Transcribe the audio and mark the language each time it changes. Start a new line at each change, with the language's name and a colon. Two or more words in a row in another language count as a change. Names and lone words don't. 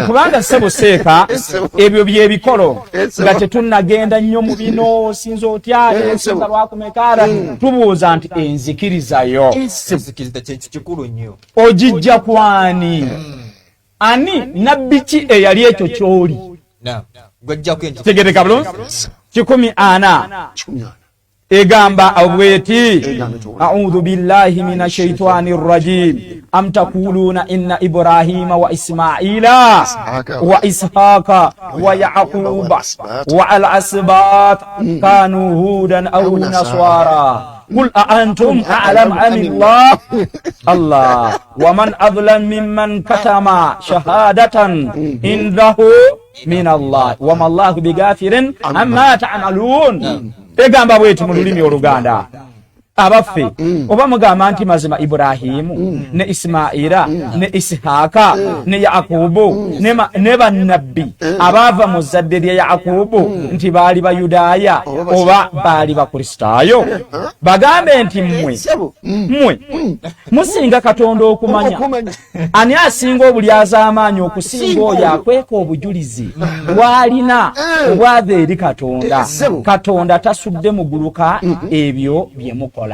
Ganda: kubanga ssebo seeka ebyo byebikolo nga tetunnagenda nnyo mu bino sinza otya sinza lwakumekaara tubuuza nti enzikirizayo enzikiriza kintu kikulu nnyo ogijja kwani ani nabbi ki eyali ekyo kyoli tegereka bulungi 10 egamba abweti
Arabic: أعوذ بالله من الشيطان الرجيم أم تقولون إن إبراهيم وإسماعيل وإسحاق ويعقوب والأسباط كانوا هودا أو نصارى قل أأنتم أعلم عن الله ومن أظلم ممن كتم شهادة عنده من الله وما الله بغافر عما تعملون
Ganda: egamba bweti mu lulimi oluganda abaffe oba mugamba nti mazima Ibrahimu ne Ismaila ne Ishaaka ne Yakubu ne bannabbi abaava mu zadde lya Yakubu nti baali Bayudaaya oba baali Bakristaayo bagambe nti mmwe musinga Katonda okumanya ani asinga obulyaza amaanyi okusinga oyo akweka obujulizi bw'alina obwava eri Katonda tasudde muguluka ebyo bye mukola